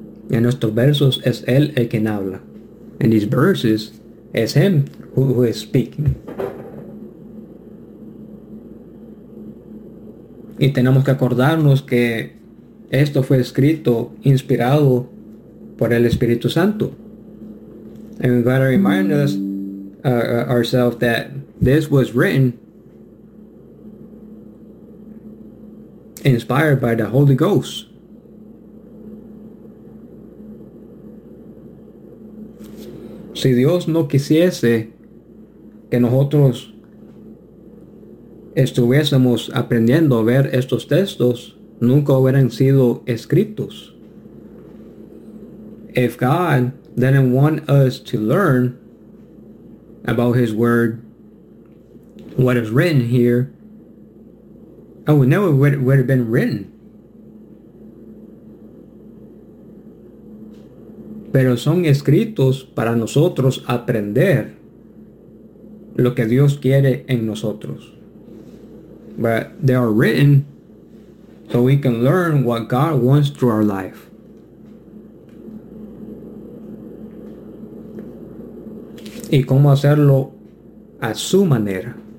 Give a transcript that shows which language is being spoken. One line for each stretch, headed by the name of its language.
Spanish: En estos versos es él el quien habla.
English: In these verses, es him who is speaking.
Spanish: Y tenemos que acordarnos que esto fue escrito, inspirado por el Espíritu Santo.
English: And we've got to remind ourselves that this was written inspired by the Holy Ghost.
Spanish: Si Dios no quisiese que nosotros estuviésemos aprendiendo a ver estos textos, nunca hubieran sido escritos.
English: If God didn't want us to learn about His Word, what is written here, it would never would have been written.
Spanish: Pero son escritos para nosotros aprender lo que Dios quiere en nosotros.
English: But they are written so we can learn what God wants through our life.
Spanish: Y cómo hacerlo a su manera.